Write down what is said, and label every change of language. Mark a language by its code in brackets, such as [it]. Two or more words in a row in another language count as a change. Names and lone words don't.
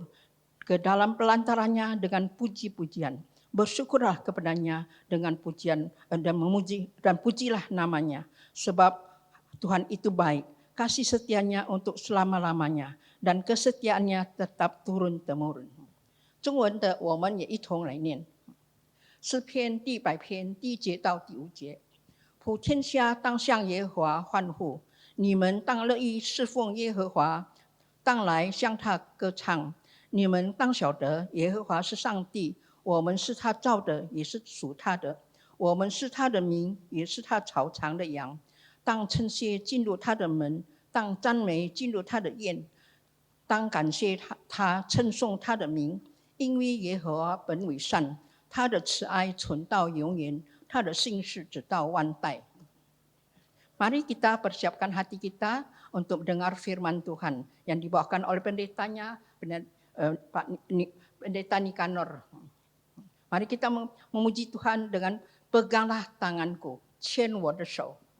[id] Ke dalam pelantarannya dengan puji-pujian. Bersyukurlah kepadanya dengan pujian dan memuji dan pujilah namanya. Sebab Tuhan itu baik. Kasih setianya untuk selama-lamanya. Dan kesetiaannya tetap turun-temurun. [zh] 中文的我们也一同来念。诗篇第100篇第1节到第5节，普天下当向耶和华欢呼，你们当乐意侍奉耶和华，当来向他歌唱。你们当晓得，耶和华是上帝，我们是他造的，也是属他的。我们是他的民，也是他草场的羊。当称谢进入他的门，当赞美进入他的宴，当感谢他，称颂他的名。因为耶和华本为善，他的慈爱存到永远，他的信实直到万代。 [id] Mari kita persiapkan hati kita untuk mendengar firman Tuhan yang dibawakan oleh pendetanya, Pak Pendeta Nikanor. Mari kita memuji Tuhan dengan peganglah tanganku, [zh] 牵我的手。